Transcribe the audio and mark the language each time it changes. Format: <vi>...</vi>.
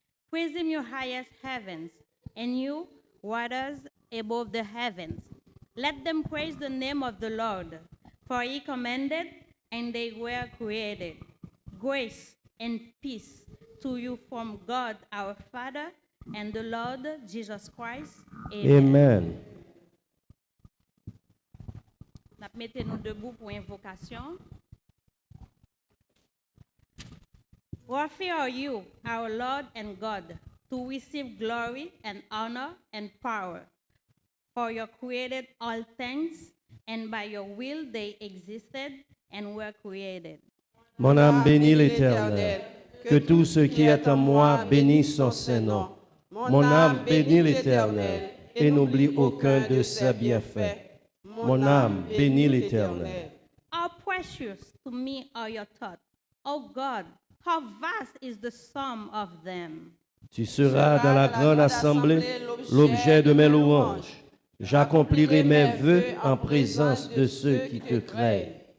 <en>Praise him, your highest heavens, and you, waters above the heavens. Let them praise the name of the Lord, for he commanded, and they were created. Grace and peace to you from God our Father and the Lord Jesus Christ. Amen.</en> <fr>Mettez-nous debout pour invocation.</fr> <en>Worthy are you, our Lord and God, to receive glory and honor and power. For you created all things, and by your will they existed and were created.</en> <fr>Mon âme bénit l'Éternel. Que tout ce qui est en moi bénisse son Saint-Nom. Mon âme bénit l'Éternel et n'oublie aucun de ses bienfaits. Mon âme bénit l'Éternel.</fr> <en>How precious to me are your thoughts, O God, how vast is the sum of them.</en> <fr>Tu seras dans la grande assemblée l'objet de mes louanges. J'accomplirai mes vœux en présence de ceux qui te craignent.</fr>